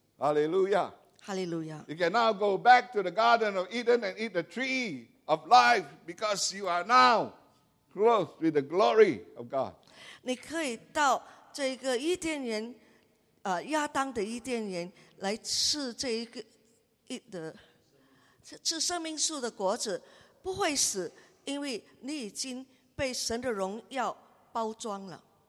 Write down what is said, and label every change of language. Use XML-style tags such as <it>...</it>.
<en>Hallelujah. Hallelujah. You can now go back to the Garden of Eden and eat the tree of life because you are now clothed with the glory of God.</en> <zh>你可以到这个伊甸园，亚当的伊甸园来吃这一个一的吃生命树的果子，不会死，因为你已经被神的荣耀包装了。</zh>